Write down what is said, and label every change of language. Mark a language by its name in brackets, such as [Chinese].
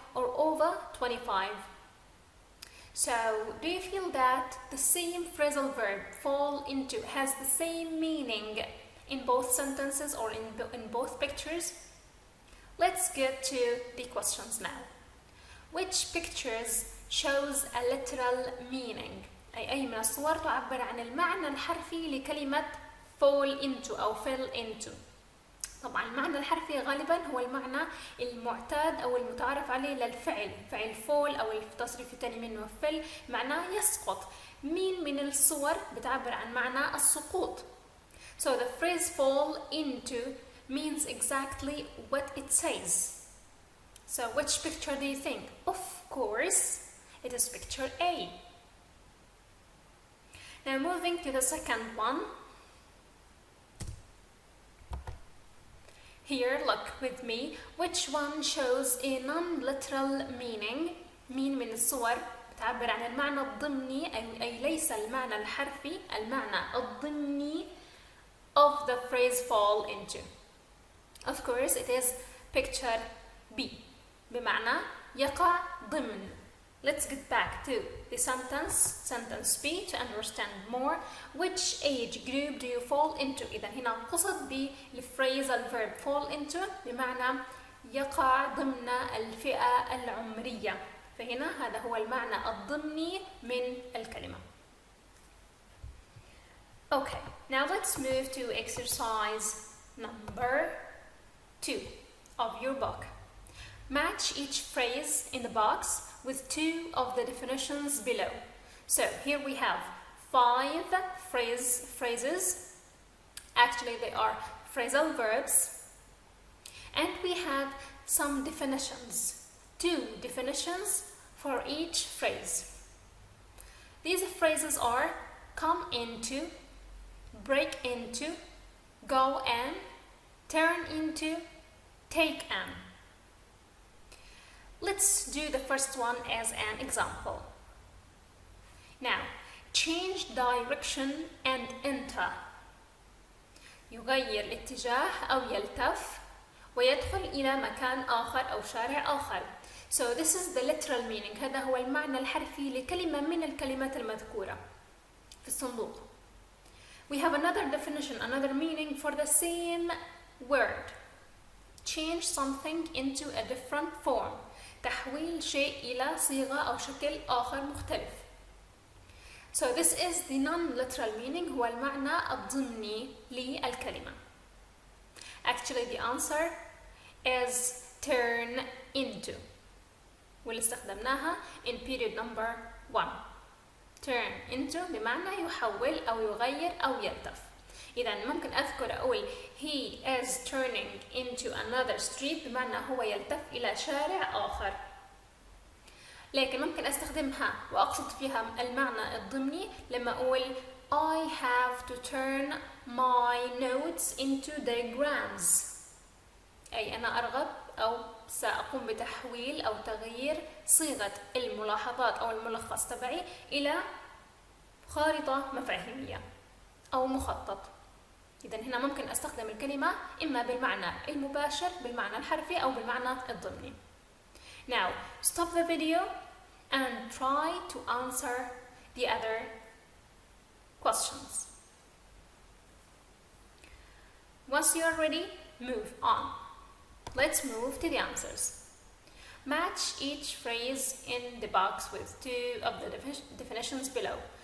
[English] or over 25. So, do you feel that the same phrasal verb has the same meaning in both sentences or in both pictures? Let's get to the questions now. Which pictures shows a literal meaning? [Arabic] أي من الصور تعبر عن المعنى الحرفي لكلمة fall into أو fell into. طبعا المعنى الحرفي غالبا هو المعنى المعتاد أو المتعارف عليه للفعل، فعل fall أو التصريف الثاني منه fell معناه يسقط. مين من الصور بتعبر عن معنى السقوط؟ [English] So the phrase fall into means exactly what it says. So which picture do you think? Of course, it is picture A. Now moving to the second one. Here, look with me. Which one shows a non-literal meaning? [Arabic] مين من الصور بتعبر عن المعنى الضمني أي ليس المعنى الحرفي، المعنى الضمني [English] of the phrase fall into? Of course, it is picture B. [Arabic] بمعنى يقع ضمن. [English] Let's get back to the sentence B to understand more. Which age group do you fall into? [Arabic] إذا هنا قصد بالphrasal verb fall into بمعنى يقع ضمن الفئة العمرية. فهنا هذا هو المعنى الضمني من الكلمة. [English] Okay, now let's move to exercise number 2 of your book. Match each phrase in the box with 2 of the definitions below. So here we have 5 phrases. Actually, they are phrasal verbs. And we have some definitions. 2 definitions for each phrase. These phrases are come into, break into, go and, turn into, take an. Let's do the first one as an example. Now, change direction and enter. [Arabic] يغير الاتجاه أو يلتف ويدخل إلى مكان آخر أو شارع آخر. [English] So this is the literal meaning. [Arabic] هذا هو المعنى الحرفي لكلمة من الكلمات المذكورة في الصندوق. [English] We have another definition, another meaning for the same word. Change something into a different form. [Arabic] تحويل شيء إلى صيغة أو شكل آخر مختلف. [English] So this is the non-literal meaning. [Arabic] هو المعنى الضمني للكلمة. [English] Actually the answer is turn into. [Arabic] واللي استخدمناها [English] in period number 1. [Arabic] Turn into بمعنى يحول أو يغير أو يلتف. إذا ممكن أذكر أقول [English] he is turning into another street [Arabic] بمعنى هو يلتف إلى شارع آخر. لكن ممكن أستخدمها وأقصد فيها المعنى الضمني لما أقول [English] I have to turn my notes into diagrams. [Arabic] أي أنا أرغب أو سأقوم بتحويل أو تغيير صيغة الملاحظات أو الملخص تبعي إلى خارطة مفاهيمية أو مخطط. إذن هنا ممكن أستخدم الكلمة إما بالمعنى المباشر بالمعنى الحرفي أو بالمعنى الضمني. [English] Now, stop the video and try to answer the other questions. Once you are ready, move on. Let's move to the answers. Match each phrase in the box with 2 of the definitions below.